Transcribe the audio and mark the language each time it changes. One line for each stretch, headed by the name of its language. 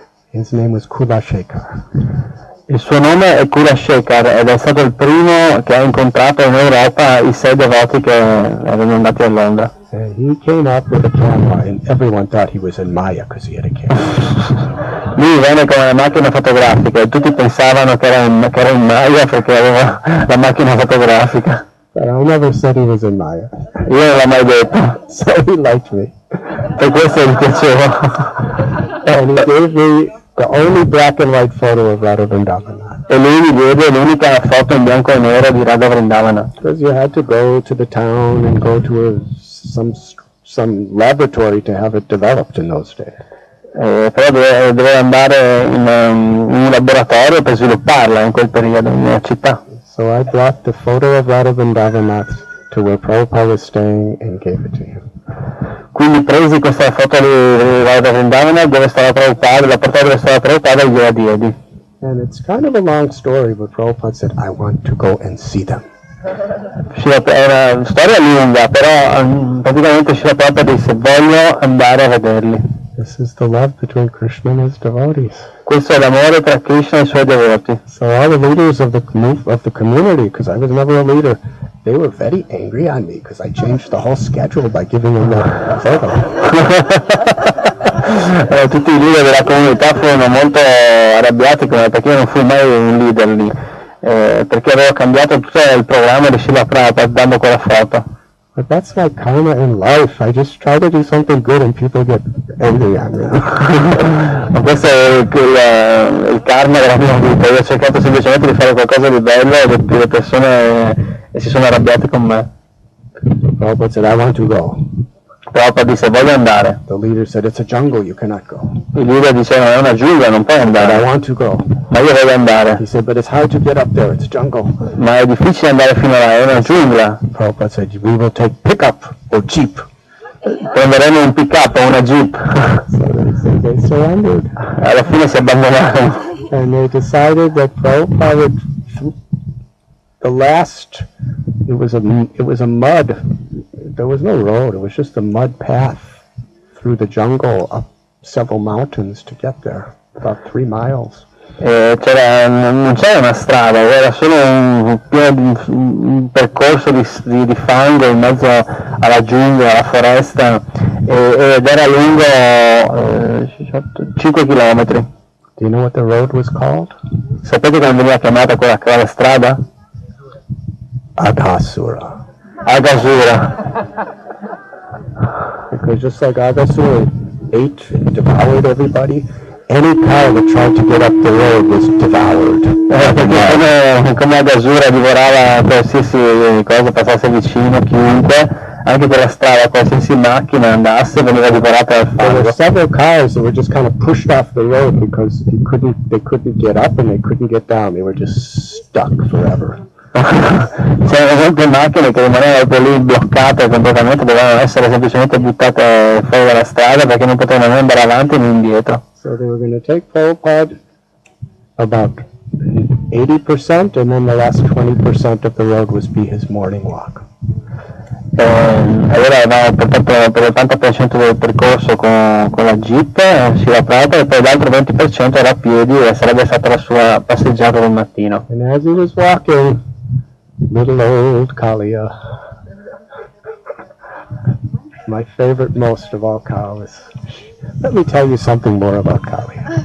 English: His name was Kulashekar.
Italian: Il suo nome è Kulashekar ed è stato il primo che ha incontrato in Europa i 6 devoti che erano andati a Londra.
English: He came up with a camera and everyone thought he was in Maya because he had a camera.
Italian: Lui venne con una macchina fotografica e tutti pensavano che era in Maya perché aveva la macchina fotografica.
English: But I never said he was in Maya.
Italian: Io non l'ho mai detto.
English: So he liked me.
Italian: E questo gli piaceva.
English: And he gave me the only black and white photo of Radha Vrindavana.
Italian: E lui mi diede l'unica foto in bianco e nero di Radha Vrindavana.
English: Because you had to go to the town and go to some laboratory to have it developed in those days.
Italian: Però doveva andare in un laboratorio per svilupparla in quel periodo, in una città.
English: So I brought the photo of Radha Vrindavana to where Prabhupada was staying and gave it to him.
Italian: Quindi presi questa foto di Radha Vrindavana dove stava Prabhupada, la portata dove stava Prabhupada e gliela diedi.
English: And it's kind of a long story, but Prabhupada said, I want to go and see them.
Italian: È una storia lunga, però praticamente Srila Prabhupada disse voglio andare a vederli.
English: This is the love between Krishna and his devotees.
Italian: Questo è l'amore tra Krishna e i suoi devoti.
English: So all the leaders of the community, because I was never a leader, they were very angry on me because I changed the whole schedule by giving them the photo.
Italian: Tutti i leader della comunità furono molto arrabbiati con me perché io non fui mai un leader lì, perché avevo cambiato tutto il programma di Srila Prabhupada dando quella foto.
English: But that's my karma in life. I just try to do something good and people get angry on me.
Italian: Ma questo è il karma della mia vita. Io ho cercato semplicemente di fare qualcosa di bello e le persone si sono arrabbiate con me.
English: Prabhupada said, I want to go.
Italian: Prabhupada disse voglio andare.
English: The leader said, it's a jungle, you cannot go.
Italian: Il leader diceva è una giungla, non puoi
English: But I
Italian: andare.
English: want to go.
Italian: Ma io voglio andare.
English: He said, but it's hard to get up there, it's jungle.
Italian: Ma è difficile andare fino là, è una giungla.
English: Prabhupada said, we will take pickup or jeep.
Italian: Prenderemo un pick up o una jeep.
English: So they surrendered.
Italian: Alla fine si abbandonarono.
English: And they decided that Prabhupada would, the last, it was a mud, there was no road, it was just a mud path through the jungle up several mountains to get there, about 3 miles.
Italian: Non c'era una strada, era solo un percorso di fango in mezzo alla giungla, alla foresta, ed era lungo 5 chilometri.
English: Do you know what the road was called?
Italian: Sapete come veniva chiamata quella strada?
English: Aghasura.
Italian: Aghasura.
English: Because just like Aghasura ate and devoured everybody, any cow that tried to get up the road was devoured.
Italian: Perché come Aghasura divorava qualsiasi cosa passasse vicino, chiunque, anche quella strada, qualsiasi macchina andasse veniva divorata dal
English: There were several cows that were just kind of pushed off the road because they couldn't get up and they couldn't get down. They were just stuck forever.
Italian: C'erano molte macchine che rimanevano per lì bloccate completamente, dovevano essere semplicemente buttate fuori dalla strada perché non potevano né andare avanti né indietro.
English: So they were going to take Prabhupada about 80% and then the last 20% of the road was be his morning walk.
Italian: Allora avevamo portato per l'80% del percorso con la jeep, Srila Prabhupada, e poi l'altro 20% era a piedi e sarebbe stata la sua passeggiata del mattino.
English: And as he was walking, little old Kalia, my favorite most of all cows. Let me tell you something more about Kalia.